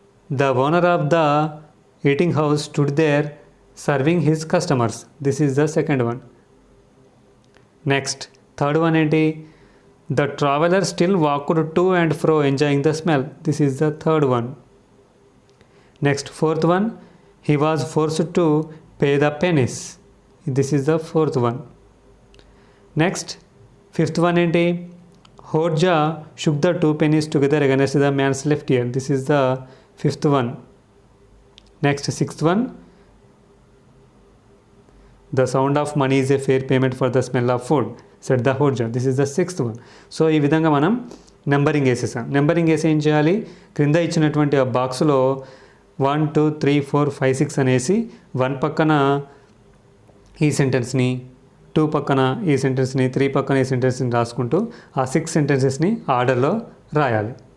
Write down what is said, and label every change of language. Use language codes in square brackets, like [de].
[en] The owner of the eating house stood there serving his customers. This is the second one. Next third one ఏంటి? The traveller still walked to and fro enjoying the smell. This is the third one. Next fourth one, he was forced to pay the pennies. This is the fourth one. Next fifth one ఏంటి? Horja shook the 2 pennies together against the man's left ear. This is the fifth one. Next sixth one, the sound of money is a fair payment for the smell of food, said the Horja. This is the sixth one. [te] So ఈ విధంగా మనం numbering వేసేసాం. Numbering వేసి ఏం చేయాలి? క్రింద ఇచ్చినటువంటి ఆ బాక్స్లో 1 2 3 4 5 6 అనేసి 1 పక్కన ఈ సెంటెన్స్ని, 2 పక్కన ఈ సెంటెన్స్ని, 3 పక్కన ఈ సెంటెన్స్ని రాసుకుంటూ ఆ 6 సెంటెన్సెస్ని ఆర్డర్లో రాయాలి.